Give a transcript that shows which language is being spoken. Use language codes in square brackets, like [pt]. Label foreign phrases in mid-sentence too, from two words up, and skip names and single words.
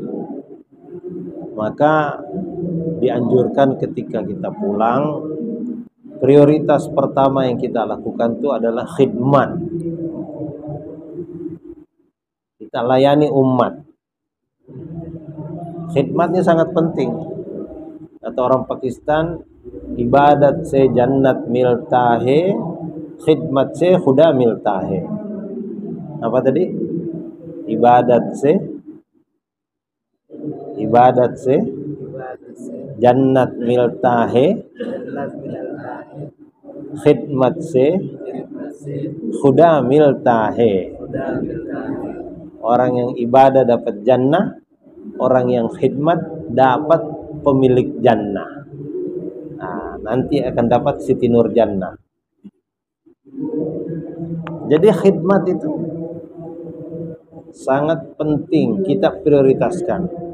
[id] Maka dianjurkan ketika kita pulang, prioritas pertama yang kita lakukan itu adalah khidmat. Kita layani umat. Khidmatnya sangat penting. Kata orang Pakistan, [ur] عبادت سے جنت ملتا ہے، خدمت سے خدا ملتا ہے. [id] Apa tadi? [ur] عبادت سے جنت ملتا ہے، خدمت سے خدا ملتا ہے. [id] Orang yang ibadah dapat jannah, orang yang khidmat dapat pemilik jannah. Nah, nanti akan dapat Siti Nur Jannah. Jadi khidmat itu sangat penting kita prioritaskan.